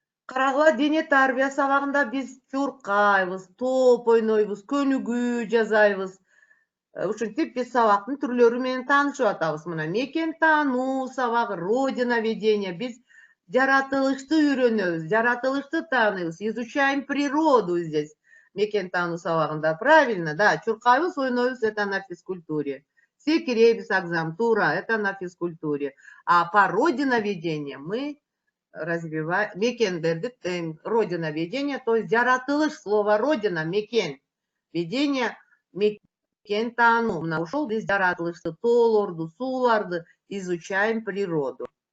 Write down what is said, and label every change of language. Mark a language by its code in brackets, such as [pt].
[ky] Карагыла, дене тарбия сабагында биз чуркайбыз, топ ойнойбуз, көнүгүү жасайбыз. Ушинтип биз сабактын түрлөрү менен таанышып атабыз. Мына мекен таануу сабагы, родиноведение. Биз жаратылышты үйрөнөбүз, жаратылышты тааныйбыз, [ru] изучаем природу здесь. [ky] Мекен таануу сабагында. [ru] Правильно, да. [ky] Чуркайбыз, ойнойбуз, [ru] это на физкультуре. [ky] Секиребиз агзам, туура, [ru] это на физкультуре. А по родиноведению мы развиваем [ky] мекендерди, [ru] родиноведение, то есть [ky] жаратылыш, [ru] слово родина, мекен. [ky] Ведение, мекен таануу. Мына ушул биз жаратылышты, тоолорду, сууларды [ru] изучаем природу.